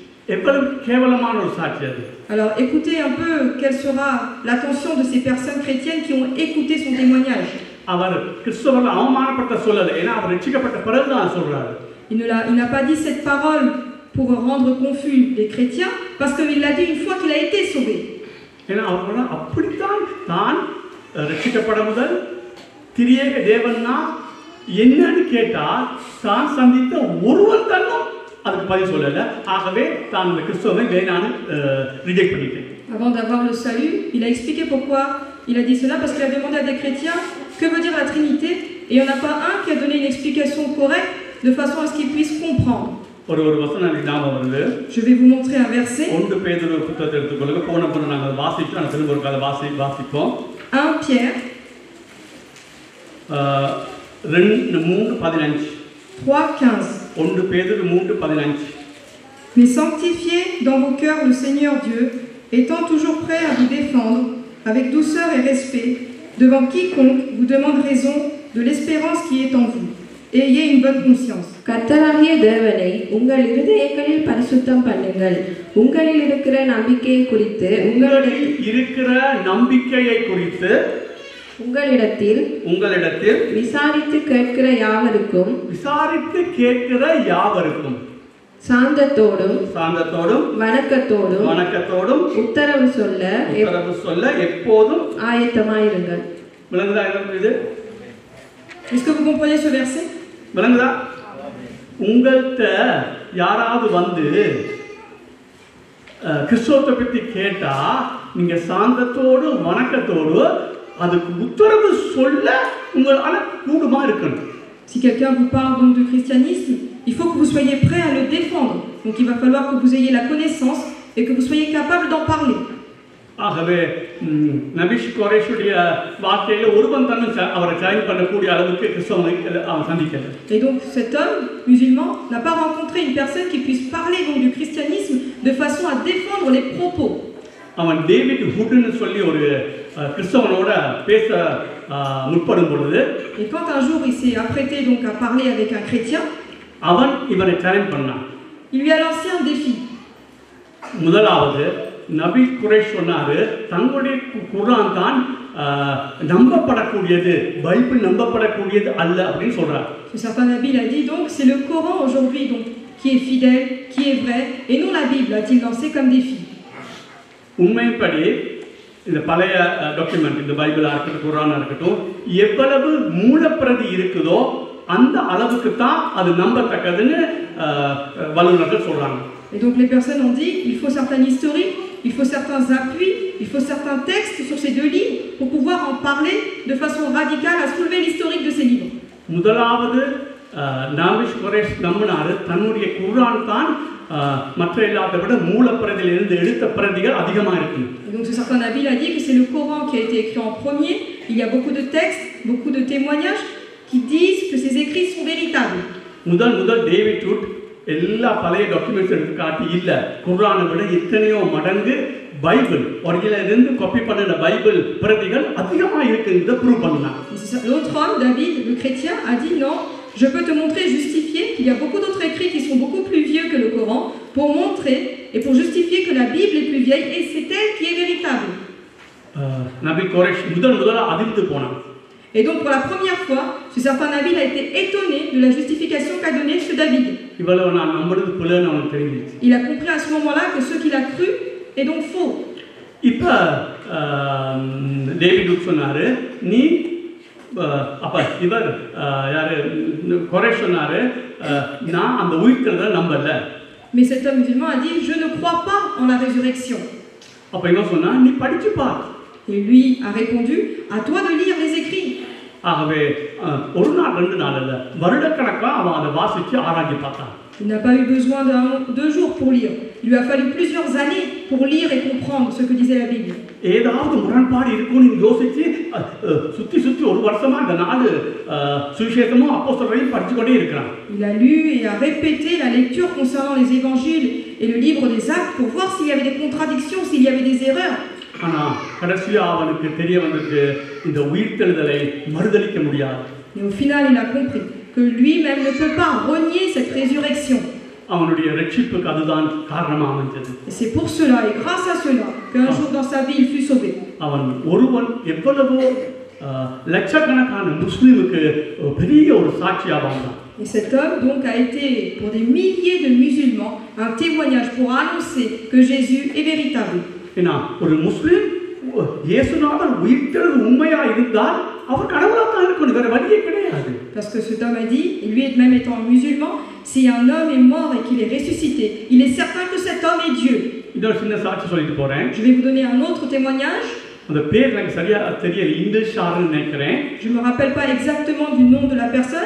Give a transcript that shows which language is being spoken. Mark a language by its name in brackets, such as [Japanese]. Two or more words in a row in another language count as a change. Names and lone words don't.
[French] Alors écoutez un peu quelle sera l'attention de ces personnes chrétiennes qui ont écouté son témoignage. Il n'a pas dit cette parole pour rendre confus les chrétiens, parce qu'il l'a dit une fois qu'il a été sauvé. [Tamil] என்னன்னு கேட்டா தான் சந்தித்த ஒருவன் தன்னும் அதுக்கு பதில் சொல்லல. ஆகவே தான் இந்த கிறிஸ்துவை வேணான்னு ரிஜெக்ட் பண்ணிட்டேன். [French] Avant d'avoir le salut, il a expliqué pourquoi il a dit cela, parce qu'il a demandé à des chrétiens que veut dire la Trinité, et il n'y en a pas un qui a donné une explication correcte de façon à ce qu'ils puissent comprendre. [Tamil] ஒரு வசனம் ஞாபகம் வருது. [French] Je vais vous montrer un verset. [Tamil] 1 பேதுரு புத்தகத்தை எடுத்துக்கொள்ளுங்க. போன நாங்கள் வாசிச்சோம், நான் திரும்ப ஒரு கால வாசிப்போம். [French] 1 Pierre 3:15. 3:15. [Tamil] 1 பேதுரு 3:15. [French] Mais sanctifiez dans vos cœurs le Seigneur Dieu, étant toujours prêt à vous défendre avec douceur et respect devant quiconque vous demande raison de l'espérance qui est en vous. Et ayez une bonne conscience. [Tamil] கர்த்தராகிய தேவனை உங்கள் இருதயங்களில் பரிசுத்தம் பண்ணுங்கள். உங்களில் இருக்கிற நம்பிக்கையை குறித்து உங்களிடத்தில் விசாரித்து கேட்கிற யாவருக்கும் சாந்தத்தோடும் வணக்கத்தோடும் உத்தரவு சொல்ல எப்போதும் ஆயத்தமாயிருங்கள். விளங்குதா இது? [French] Est-ce que vous comprenez ce verset? [Tamil] விளங்குதா? உங்கள்கிட்ட யாராவது வந்து கிறிஸ்துவத்தை பற்றி கேட்டா நீங்க சாந்தத்தோடு வணக்கத்தோடு அதுக்கு உத்தரவு சொல்ல உங்களால கூடுமா இருக்கணும். [French] Si quelqu'un vous parle donc de christianisme, il faut que vous soyez prêt à le défendre. Donc il va falloir que vous ayez la connaissance et que vous soyez capable d'en parler. [Tamil] ஆகவே நபிஷ் கோரேஷுடைய வார்த்தையில ஒருவன் தன்னும் அவரை ஜாயின் பண்ணக்கூடிய அளவுக்கு கிறிஸ்தவனை அவன் சந்திக்கல. [French] Et donc cet homme musulman n'a pas rencontré une personne qui puisse parler donc du christianisme de façon à défendre les propos. [Tamil] அவன் டேவிட் ஹுட்னு சொல்லி ஒரு கிறிஸ்தவனோட பேச முற்படும் பொழுது, [French] et quand un jour il s'est apprêté donc à parler avec un chrétien, [Tamil] அவன் இவனை சேலஞ்ச் பண்ணான். [French] il lui a lancé un défi. [Tamil] முதலாவது நபி குறைஷ் சொன்னாரு தங்களுடைய குர்ஆன் தான் நம்பப்படக்கூடியது, பைபிள் நம்பப்படக்கூடியது அல்ல அப்படின்னு சொல்றார். [French] Ce certain Nabi a dit donc c'est le Coran aujourd'hui donc qui est fidèle, qui est vrai et non la Bible, a-t-il lancé comme défi. [Tamil] உண்மைப்படி இந்த பழைய டாக்குமெண்ட், இந்த பைபிளா இருக்கட்டும் குர்ஆனா இருக்கட்டும், எவ்வளவு மூலப்பிரதி இருக்குதோ அந்த அளவுக்கு தான் அது நம்பத்தக்கதுன்னு வல்லுநர்கள் சொல்றாங்க. [French] Et donc les personnes ont dit il faut certains historiques il faut certains appuis, il faut certains textes sur ces deux livres pour pouvoir en parler de façon radicale, à soulever l'historique de ces livres. [Tamil] முதலாவது நாமிஷ் குரேஷ் நம்பினாரு தன்னுடைய குர்ஆன் தான் மற்ற எல்லாத்தை விட மூலப்பிரதியிலிருந்து எடுத்த பிரதிகள் அதிகமாக இருக்கு. [French] Donc ce certain Nabil a dit que c'est le Coran qui a été écrit en premier. Il y a beaucoup de textes, beaucoup de témoignages qui disent que ces écrits sont véritables. [Tamil] முதல் டேவிட் ரூட் எல்லா பழைய டாக்குமெண்ட்ஸ் எடுத்து காட்டி இல்ல குர்ஆனை விட எத்தனையோ மடங்கு பைபிள் ஒரிஜினல் இருந்து காப்பி பண்ணின பைபிள் பிரதிகள் அதிகமாக இருக்குன்னு ப்ரூவ் பண்ணாங்க. [French] L'autre homme, David, le chrétien, a dit non, je peux te montrer, justifier qu'il y a beaucoup d'autres écrits qui sont beaucoup plus vieux que le Coran pour montrer et pour justifier que la Bible est plus vieille et c'est elle qui est véritable. [Tamil] நபி குரேஷ் முதல்ல அதிர்ந்து போனான். [French] Et donc pour la première fois, ce certain Nabil a été étonné de la justification qu'a donnée ce David. Il a compris à ce moment-là que ce qu'il a cru est donc faux. [Tamil] இப்ப டேவிட் சொன்னாரு நீ அப்ப இவர் யாரு குரேஷ் சொன்னாரு நான் அந்த உயிர்த்தெழுதலை நம்பல. [French] Mais cet homme musulman a dit je ne crois pas en la résurrection. [Tamil] அப்ப இவன் சொன்னா நீ படிச்சு பார். [French] Et lui a répondu à toi de lire les écrits. [Tamil] ஆகவே ஒரு நாள் ரெண்டு நாள் இல்ல வருடக்கணக்கா அவன் அதை வாசிச்சு ஆராய்ச்சி பார்த்தான். [French] Il n'a pas eu besoin de jours pour lire. Il lui a fallu plusieurs années pour lire et comprendre ce que disait la Bible. [Tamil] ஏதாவது முரண்பாடு இருக்கும்னு யோசிச்சு சுத்தி ஒரு வருஷமா இந்த நாலு சுவிசேஷமும் அப்போஸ்தலரையும் படிச்சு கொண்டே இருக்கிறான். [French] Il a lu et a répété la lecture concernant les évangiles et le livre des actes pour voir s'il y avait des contradictions, s'il y avait des erreurs. [Tamil] ஆனா கடைசியா அவனுக்கு தெரிய வந்திருக்கு இந்த உயிர்த்தெழுதலை மறுதலிக்க முடியாது. [French] Et au final il a compris que lui-même ne peut pas renier cette résurrection. [Tamil] அவனுடைய ரட்சிப்புக்கு அதுதான் காரணமா அமைஞ்சது. [French] Et c'est pour cela et grâce à cela qu'un jour dans sa vie il fut sauvé. [Tamil] அவன் ஒருவன் எவ்வளவோ லட்சக்கணக்கான முஸ்லிமுக்கு பெரிய ஒரு சாட்சியா வாழ்ந்தான். [French] Et cet homme donc a été pour des milliers de musulmans un témoignage pour annoncer que Jésus est véritable. [Tamil] ஏன்னா ஒரு முஸ்லிம் இயேசுநாதர் உயிர்த்தெழுது உண்மையா இருந்தால் அவர் கடவுளா தான் இருக்கணும், வேற வழியே கிடையாது. [French] Parce que cet homme a dit, et lui même étant musulman, si un homme est mort et qu'il est ressuscité, il est certain que cet homme est Dieu. [Tamil] இன்னொரு சின்ன சாட்சி சொல்லிட்டு போறேன். [French] Je vais vous donner un autre témoignage. [Tamil] அந்த பேர் எனக்கு சரியா தெரியல, இங்கிலீஷ் ஆர்னு நினைக்கிறேன். [French] Je me rappelle pas exactement du nom de la personne.